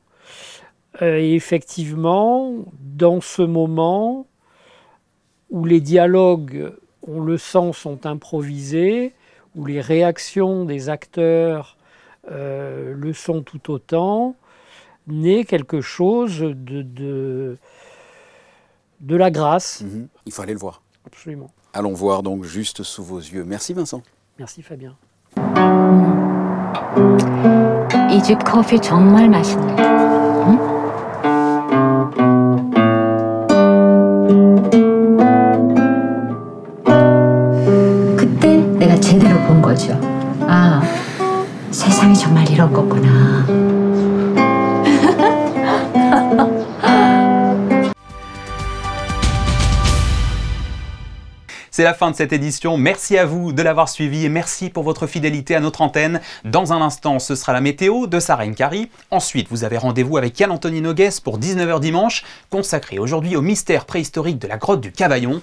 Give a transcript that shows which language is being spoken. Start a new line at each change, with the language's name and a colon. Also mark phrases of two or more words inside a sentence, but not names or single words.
French: Et effectivement, dans ce moment où les dialogues, on le sent, sont improvisés, où les réactions des acteurs le sont tout autant, naît quelque chose de la grâce. Il faut aller le voir. Absolument. Allons voir donc Juste sous vos yeux. Merci Vincent. Merci Fabien.
Korean: 이 집 커피 정말 맛있네. 응? 그때 내가 제대로 본 거죠. 아, 세상이 정말 이런 거구나.
French: C'est la fin de cette édition. Merci à vous de l'avoir suivi et merci pour votre fidélité à notre antenne. Dans un instant, ce sera la météo de Sarah Nkari. Ensuite, vous avez rendez-vous avec Yann-Anthony Nogues pour 19 h dimanche, consacré aujourd'hui au mystère préhistorique de la grotte du Cavaillon.